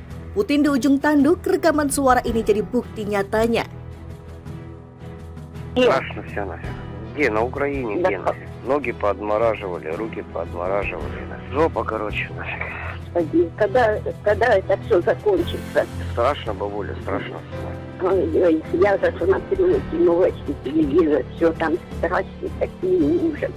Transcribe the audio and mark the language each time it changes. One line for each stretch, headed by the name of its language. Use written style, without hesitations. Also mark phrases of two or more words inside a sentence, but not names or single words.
Indonesian: Putin di ujung tanduk, rekaman suara ini jadi bukti nyatanya.
Russian: Страшно все нафиг. Где? На Украине, где нафиг? Ноги поотмораживали, руки поотмораживали. Жопа, короче, нафиг. Господи, когда это все закончится? Страшно, бабуля, страшно. Ой, я засмотрю эти новости, телевизор, все там страсти такие, ужас.